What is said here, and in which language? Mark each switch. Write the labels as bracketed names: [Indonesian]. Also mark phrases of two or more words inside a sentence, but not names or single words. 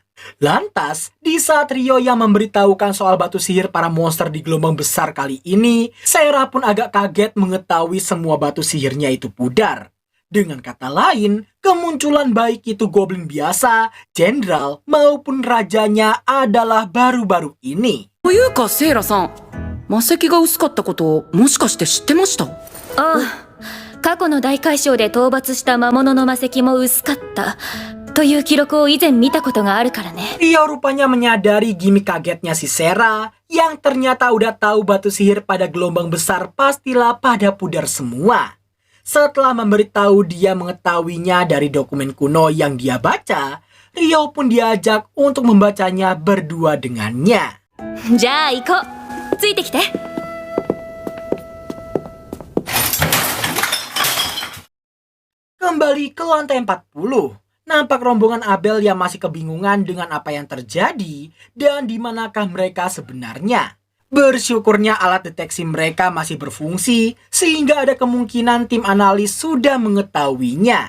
[Indonesian] Lantas, di saat Rio yang memberitahukan soal batu sihir para monster di gelombang besar kali ini, Sera pun agak kaget mengetahui semua batu sihirnya itu pudar. Dengan kata lain, kemunculan baik itu goblin biasa, jenderal maupun rajanya adalah baru-baru ini. [Japanese] というか、セイラさん、魔石が薄かったこともしかして知ってました？ああ、過去の大海嘯で討伐した魔物の魔石も薄かったという記録を以前見たことがあるからね。 [Indonesian] Rio rupanya menyadari gimmick kagetnya si Sera yang ternyata udah tahu batu sihir pada gelombang besar pastilah pada pudar semua. Setelah memberitahu dia mengetahuinya dari dokumen kuno yang dia baca, Rio pun diajak untuk membacanya berdua dengannya. [Japanese] じゃあ行こう。ついてきて。 [Indonesian] Kembali ke lantai 40. Nampak rombongan Abel yang masih kebingungan dengan apa yang terjadi dan di manakah mereka sebenarnya. Bersyukurnya alat deteksi mereka masih berfungsi sehingga ada kemungkinan tim analis sudah mengetahuinya.